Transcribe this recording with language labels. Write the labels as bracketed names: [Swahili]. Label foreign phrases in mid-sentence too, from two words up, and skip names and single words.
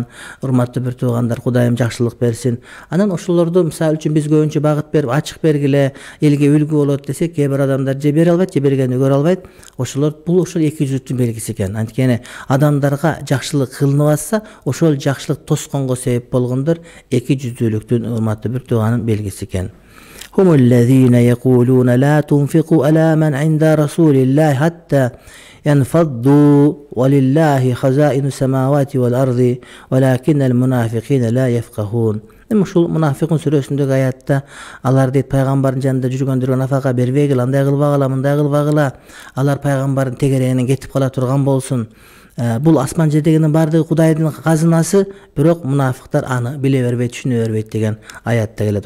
[Kyrgyz] Урматтуу бир туугандар, Кудайым жакшылык берсин. Анан ошолорду мисалы үчүн биз көбүнчө багыт берип, ачык бергиле, элге үлгү болот десек, кээ бир адамдар же бере албайт, же бергенди көрө албайт. Ошолор бул ошол эки жүздүүлүктүн белгиси экен. Анткени адамдарга жакшылык кылынып атса, ошол жакшылык тосконго себеп болгондор эки жүздүүлүктүн урматтуу бир тууганын белгиси экен. [Arabic] هم الذين يقولون لا تنفقوا على من عند رسول الله حتى ينفضوا ولله خزائن السماوات والأرض ولكن المنافقين لا يفقهون. [Kyrgyz] Ушул мунафикун сүрөсүндөгү аятта алар дейт пайгамбардын жанында жүргөндөргө нафака бербегиле, андай кылбагыла, мындай кылбагыла. Алар пайгамбардын тегерегинен кетип кала турган болсун. Бул асман жердегинин бардыгы Кудайдын казынасы, бирок мунафиктар аны биле бербейт, түшүнө бербейт деген аятта келет.